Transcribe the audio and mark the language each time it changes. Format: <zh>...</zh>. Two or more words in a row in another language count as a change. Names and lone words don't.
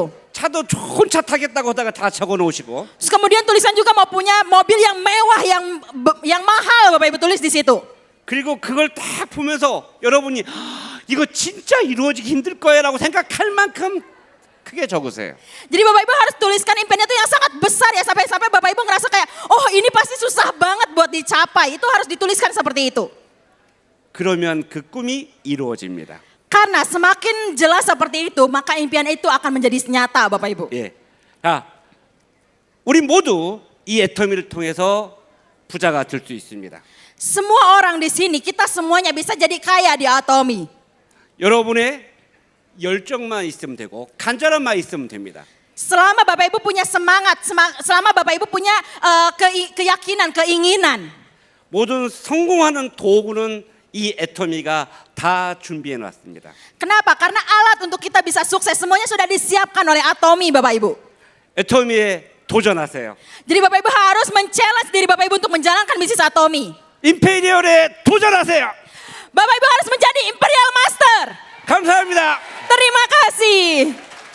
<ko>차도 좋은 차 타겠다고 하다가 다 적어 놓으시고.</ko> <id>Terus kemudian tuliskan juga mau punya mobil yang mewah yang mahal, Bapak Ibu tulis di situ.</id> <ko>그리고 그걸 딱 보면서 여러분이 이거 진짜 이루어지기 힘들 거야라고 생각할 만큼 크게 적으세요.</ko> <id>Jadi Bapak Ibu harus tuliskan impiannya itu yang sangat besar ya, sampai Bapak Ibu ngerasa kayak oh ini pasti susah banget buat dicapai. Itu harus dituliskan seperti itu.</id> <ko>그러면 그 꿈이 이루어집니다.</ko> <id>Karena semakin jelas seperti itu, maka impian itu akan menjadi nyata, Bapak Ibu. 예.</id> <ko>우리 모두 이 애터미를 통해서 부자가 될 수 있습니다.</ko> <id>Semua orang di sini, kita semuanya bisa jadi kaya di Atomi.</id> <ko>여러분의 열정만 있으면 되고 간절함만 있으면 됩니다.</ko> <id>Selama Bapak Ibu punya semangat, selama Bapak Ibu punya keyakinan, keinginan.</id> <ko>모든 성공하는 도구는 이 애터미가 다 준비해 놨습니다.</ko> <id>Kenapa? Karena alat untuk kita bisa sukses semuanya sudah disiapkan oleh Atomi, Bapak Ibu.</id> <ko>애터미에 도전하세요.</ko> <id>Jadi Bapak Ibu harus men-challenge diri Bapak Ibu untuk menjalankan bisnis Atomi.</id> <ko>임페리얼에 도전하세요.</ko> <id>Bapak Ibu harus menjadi Imperial Master.</id> <ko>감사합니다.</ko> <id>Terima kasih.</id>